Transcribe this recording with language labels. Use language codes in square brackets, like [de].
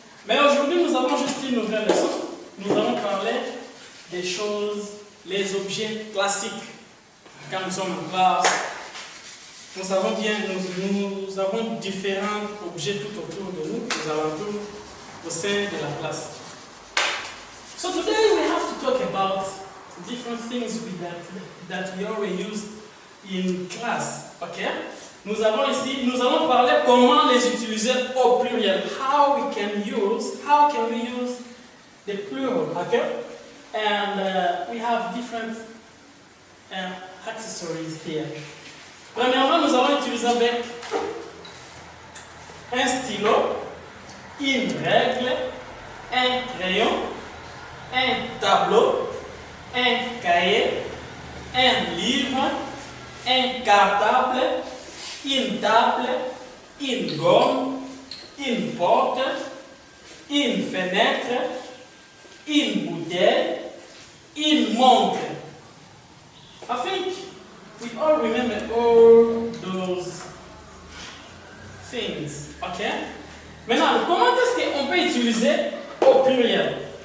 [fr] Mais aujourd'hui, nous avons juste une nouvelle leçon. Nous allons parler des choses, les objets classiques. Quand nous sommes en classe, nous savons bien, nous avons différents objets tout autour de nous, aux alentours, au sein de la classe. [en] So today we have to talk about different things that we already use in class. Okay? [fr] Nous allons parler comment les utiliser au pluriel. [en] How can we use the plural? Okay? And we have different accessories here. [fr] Premièrement, nous allons utiliser avec un stylo, une règle, un crayon, un tableau, un cahier, un livre, un cartable, une table, une gomme, une porte, une fenêtre, une bouteille, une montre. [en] I think we all remember all those things. Okay? [fr] Maintenant, comment est-ce qu'on peut utiliser au pluriel?